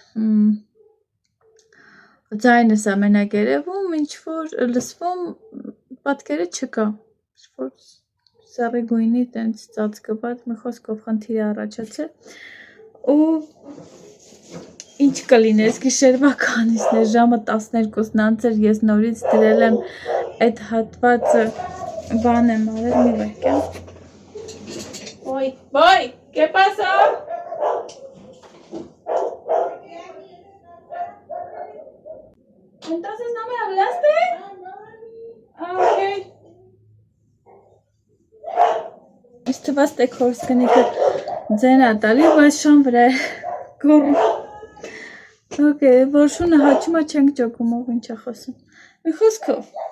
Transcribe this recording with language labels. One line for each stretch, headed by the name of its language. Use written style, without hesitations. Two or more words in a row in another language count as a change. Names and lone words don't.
Armenian: ձայնս է մենակ երևում, ինչ-որ լսվում պատկերը չկա, ինչ-որ սառի գույնի տենց ծածկված, մի խոսքով խնդիր է առաջացել, ու ինչ կլիներ, գիշերվա քանիսն է, ժամը 12:00 էր, ես նորից դրել եմ այդ հատվածը, բան եմ արել, մի վայրկյան։
Spanish: Voy, ¿qué pasa? Entonces no me hablaste?
English: Ok.
Armenian: Իսկ թվաց տեք հորս կնիկը ձեն է տալի, բայց շան վրա է գոռում։ Okay, որ շունը հաչում է չենք ճոկում, ով ինչ է խոսում։ Մի խոսքով։